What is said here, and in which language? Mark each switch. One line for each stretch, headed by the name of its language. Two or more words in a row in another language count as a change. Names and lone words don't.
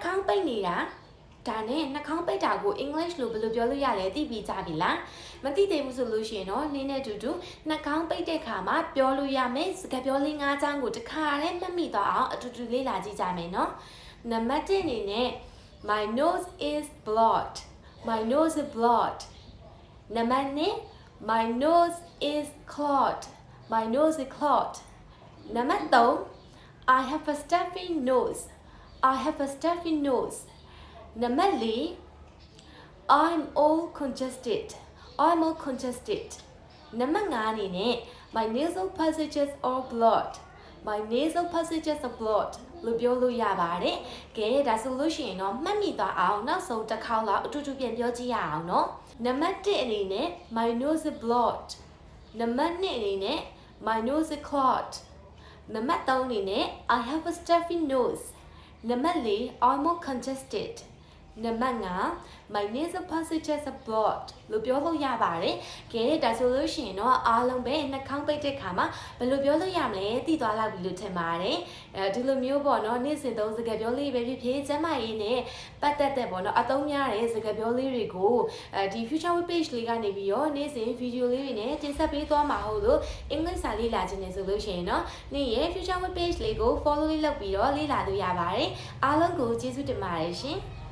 Burmese: ခေါင်းပိတ်နေတာဒါနဲ့နှာခေါင်းပိတ်တာကို English လို့ဘယ်လိုပြောလို့ရလဲသိပြီးကြပြီလားမသိသေးဘူးဆိုလို့ရှိရင်တော့နင်းနဲ့တူတူနှာခေါင်းပိတ်တဲ့ခါမှာပြောလို့ရမယ်စကားပြောလေး၅ချောင်းကိုတစ်ခါတည်းမှတ်မိသွားအောင်အတူတူလေ့လာကြည့်ကြမယ်နော်နံပါတ်1အနေနဲ့
English: My nose is blocked My nose is blocked နံပါတ်2 My nose is clogged My nose is clogged နံပါတ်3 I have a stuffy nose I have a stuffy nose နံပါတ်4 I'm all congested I'm all congested
Burmese: နံပါတ်5အနေနဲ့
English: My nasal passages are blocked My nasal passages are blocked
Burmese: လို့ပြောလို့ရပါတယ်ကဲ ဒါဆိုလို့ရှိရင်တော့မှတ်မိသွားအောင်နောက်ဆုံးတစ်ခေါက်လောက်အတူတူပြန်ပြောကြည့်ရအောင်နော်နံပါတ်1အနေနဲ့
English: My nose is blocked
Burmese: နံပါတ်2အနေနဲ့
English: My nose is clogged
Burmese: နံ ပါတ်3အနေနဲ့
English: I have a stuffy nose နံပါတ်4 I'm more congested နံပါတ်5 My nasal passages are blocked
Burmese: လို့ပြောလို့ရပါတယ်ကဲဒါ ဆိုလို့ရှိရင်တော့အားလုံးပဲနှာခေါင်းပိတ်တဲ့ခါမှာဘယ်လိုပြောလို့ရမလဲသိသွားလောက်ပြီလို့ထင်ပါတယ်ဒီလိုမျိုးပေါ့နော်နေ့စဉ်သုံးစကားပြောလေးပဲဖြစ်ဖြစ်ကျမရေးနဲ့ပတ်သက်တဲ့ပေါ့နော်အသုံးများတဲ့စကားပြောလေးတွေကိုဒီ
English: future web page
Burmese: လေးကနေပြီးတော့နေ့စဉ် video လေးတွေနဲ့တင်ဆက်ပေးသွားမှာဟုတ်လို့အင်္ဂလိပ်စာလေ့လာခြင်းနဲ့ဆိုလို့ရှိရင်တော့နေ့ရဲ့
English: future web page
Burmese: လေးကို follow လေးလုပ်ပြီးတော့လေ့လာလို့ရပါတယ်အားလုံးကိုကျေးဇူးတင်ပါတယ်ရှင်